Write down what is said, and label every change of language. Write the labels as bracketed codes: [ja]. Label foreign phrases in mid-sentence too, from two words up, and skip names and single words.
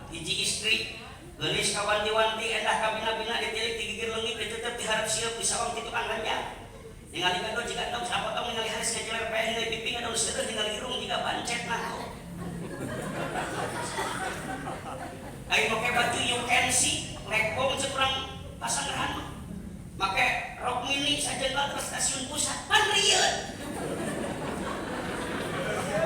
[su] Hiji istri geulis kawanti-wanti endah ka bina-bina ditilik digigir leungit ditutup diharap sieup disawang ti tukang ganjal. Ningali kado jika tong sapotong ningali haris ngajeler peh ningali piping anu seueur ningali irung jika bancet nah. Ai make baju [en] you can see [su] lekong cek urang pasanggrahan mah. Make rok mini sajengal ke stasiun pusat pan rieut.